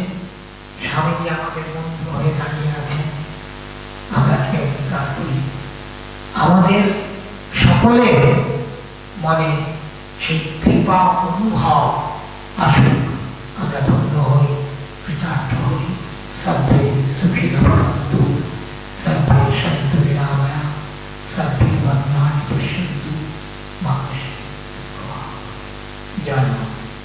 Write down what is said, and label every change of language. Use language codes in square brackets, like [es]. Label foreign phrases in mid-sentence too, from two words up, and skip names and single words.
[bn] স্বামীজি আমাদের বন্ধু হয়ে দাঁড়িয়ে আছেন। আমরা আজকে অঙ্গীকার করি আমাদের সকলের মনে সেই কৃপা অনুভব আসুক, আমরা ধন্য হই, কৃতার্থ হই। [sa] সর্বে সুখিনঃ ভবন্তু, সর্বে সন্তু নিরাময়া, সর্বে ভদ্রাণি পশ্যন্তু, [bn] মা কৃষ্ণ জয় মা।